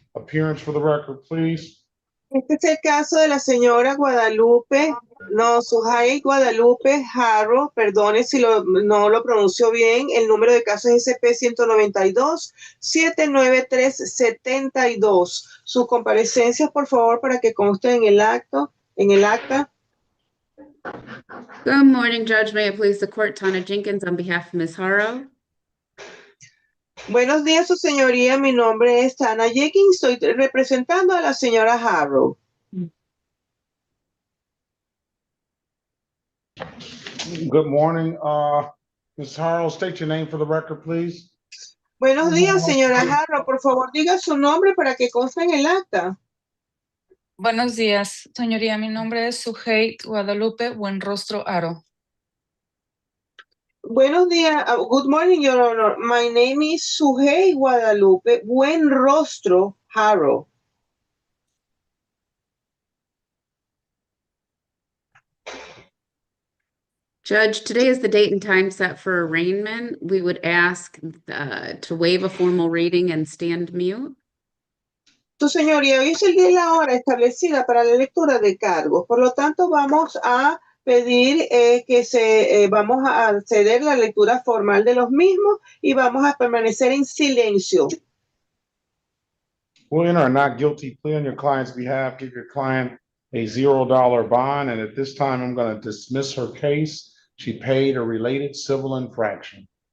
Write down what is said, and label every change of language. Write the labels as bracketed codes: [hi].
[en] Appearance for the record, please. [es] Este es el caso de la señora Guadalupe, no, Sujay Guadalupe Jarro, perdone si no lo pronuncio bien, el número de caso es SP-192-793-72. Sus comparecencias, por favor, para que conste en el acta. [en] Good morning, Judge. May it please the court, Tana Jenkins on behalf of Ms. Haro. [es] Buenos días, su señoría. Mi nombre es Tana Jenkins. Estoy representando a la señora Harrow. [en] Good morning, Ms. Harrell. State your name for the record, please. [es] Buenos días, señora Harrow. Por favor, diga su nombre para que conste en el acta. Buenos días, señoría. Mi nombre es Sujei Guadalupe Buenrostro Aro. Buenos días. [en] Good morning, Your Honor. My name is Sujei Guadalupe Buenrostro Harrow. Judge, today is the date and time set for arraignment. We would ask to waive a formal reading and stand mute. [es] Su señoría, hoy es el día y la hora establecida para la lectura de cargos. Por lo tanto, vamos a pedir vamos a ceder la lectura formal de los mismos y vamos a permanecer en silencio. [en] We'll enter a not guilty plea on your client's behalf. Give your client a $0 bond, and at this time, I'm going to dismiss her case. She paid a related civil infraction.